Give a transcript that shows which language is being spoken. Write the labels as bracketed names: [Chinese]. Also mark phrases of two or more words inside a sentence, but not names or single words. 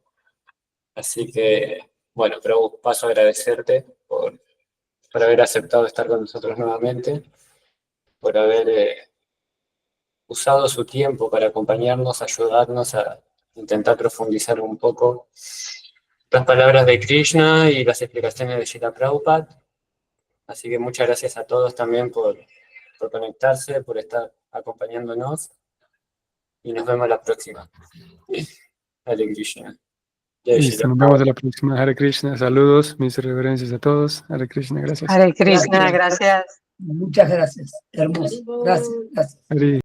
[Spanish] Así que, bueno, pero paso a agradecerte por haber aceptado estar con nosotros nuevamente, por haber usado su tiempo para acompañarnos, ayudarnos a intentar profundizar un poco las palabras de Krishna y las explicaciones de Srila Prabhupada. Así que muchas gracias a todos también por conectarse, por estar acompañándonos. Y nos vemos la próxima. [Sanskrit] Hare Krishna. [Spanish] Listo, nos vemos en la próxima. [Sanskrit] Hare Krishna, [Spanish] saludos, mis reverencias a todos. [Sanskrit] Hare Krishna, gracias. Hare Krishna, [Spanish] gracias. Muchas gracias. Hermoso. Gracias. [Sanskrit] Hare